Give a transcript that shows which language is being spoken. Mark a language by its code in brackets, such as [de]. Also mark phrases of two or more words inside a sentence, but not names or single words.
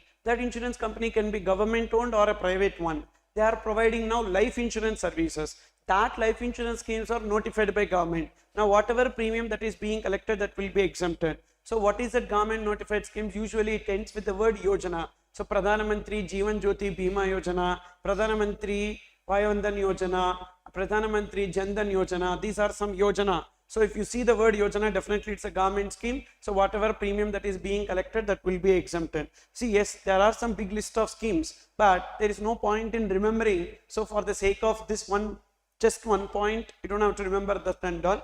[en] That insurance company can be government owned or a private one. They are providing now life insurance services. That life insurance schemes are notified by government. Now whatever premium that is being collected, that will be exempted. So what is that government notified schemes? Usually it ends with the word Yojana. So Pradhan Mantri Jeevan Jyoti Bima Yojana, Pradhan Mantri Vayavandhan Yojana, Pradhan Mantri Jan Dhan Yojana. These are some Yojana. So if you see the word Yojana, definitely it's a government scheme. So whatever premium that is being collected, that will be exempted. See, yes, there are some big list of schemes, but there is no point in remembering. So for the sake of this one, just one point, you don't have to remember that and all.